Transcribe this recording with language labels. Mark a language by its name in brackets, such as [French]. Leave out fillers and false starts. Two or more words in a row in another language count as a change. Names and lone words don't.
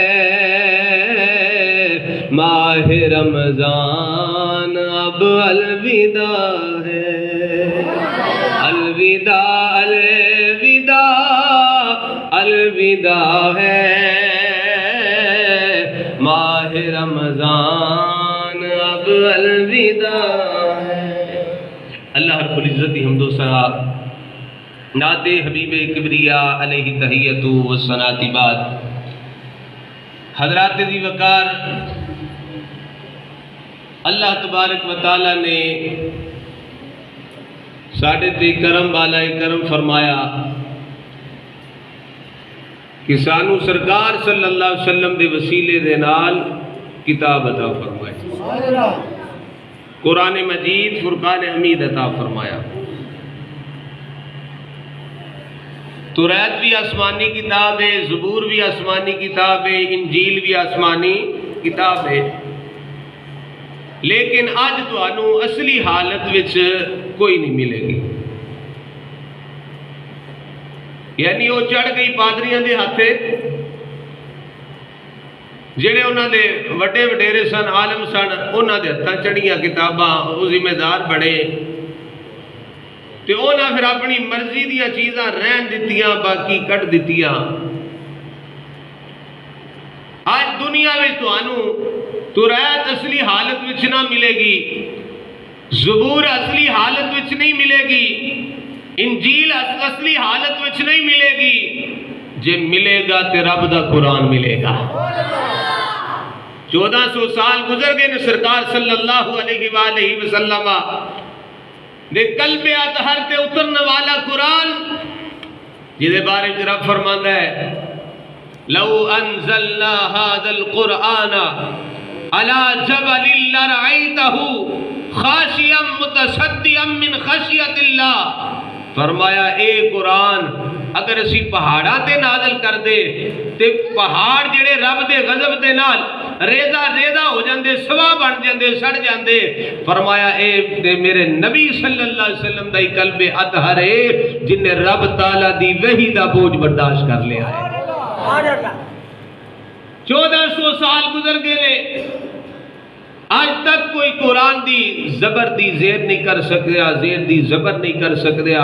[Urdu] ماہ رمضان اب الوداع ہے، الوداع الوداع الوداع ہے ماہ رمضان اب الوداع ہے۔ اللہ رب العزت حمد و ثنا نعت حبیب کبریا [Arabic] علیہ تحیۃ و ثناء [Urdu] بعد، حضرات ذی وقار، [Punjabi] اللہ تبارک و تعالی نے ساڈے تے کرم والا کرم فرمایا کہ سانو سرکار [Arabic] صلی اللہ علیہ وسلم [Punjabi] دے وسیلے دے نال کتاب عطا فرمائی، قرآن مجید فرقان حمید عطا فرمایا، توریت بھی آسمانی کتاب ہے، زبور بھی آسمانی کتاب ہے، انجیل بھی آسمانی کتاب ہے، لیکن آج تانوں اصلی حالت وچ کوئی نہیں ملے گی، یعنی وہ چڑھ گئی پادریاں دے ہاتھے، جڑے انہاں دے وڈے وڈیرے سن، عالم سن، انہاں دے ہتھاں چڑھیاں کتاباں، وہ ذمہ دار بڑے تے انہاں پھر اپنی مرضی دیاں چیزاں رہن دتیاں، باقی کٹ دتیاں۔ آج دنیا میں تانوں توریت اصلی حالت وچ نہ ملے گی، زبور اصلی حالت وچ نہیں ملے گی، انجیل اصلی حالت وچ نہیں ملے گی، جے ملے گا تے رب دا قرآن ملے گا۔ 1400 سال گزر گئے نے سرکار [Arabic] صلی اللہ علیہ وآلہ وسلم [Punjabi] دے قلب اطہر تے اترنے والا قرآن، جدے بارے میں رب فرماندا ہے [Arabic] لو انزلنا هذا القرآن على جبل لرأيته خاشعا متصدعا من خشیۃ اللہ، [Punjabi] فرمایا اے قرآن اگر اسی پہاڑاں تے نازل کر دے تے پہاڑ جڑے رب دے غضب دے نال ریزہ ریزہ ہو جاندے، سوا بن جاندے، سڑ جاندے، فرمایا اے تے میرے نبی [Arabic] صلی اللہ علیہ وسلم [Punjabi] دا قلب اطہر ہے جن نے رب تعالیٰ دی وحی دا بوجھ برداشت کر لیا ہے۔ 1400 سال گزر گئے، آج تک کوئی قرآن دی زبر دی زیر نہیں کر سکیا، زیر دی زبر نہیں کر سکیا،